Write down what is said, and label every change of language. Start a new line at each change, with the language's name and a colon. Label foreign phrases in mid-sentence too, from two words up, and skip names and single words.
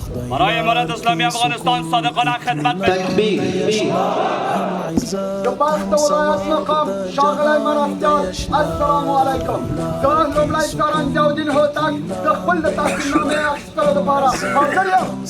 Persian: برای امارت اسلامی افغانستان صادقانه خدمت می‌کنم. تکبیر.
Pashto: د بلخ د ولایت مقام ښاغلی مرستیال، السلام علیکم. زه لومړی سران ضیاءالدین هوتک د خپل د تحصیل نامې اخیستلو لپاره حاضر یم.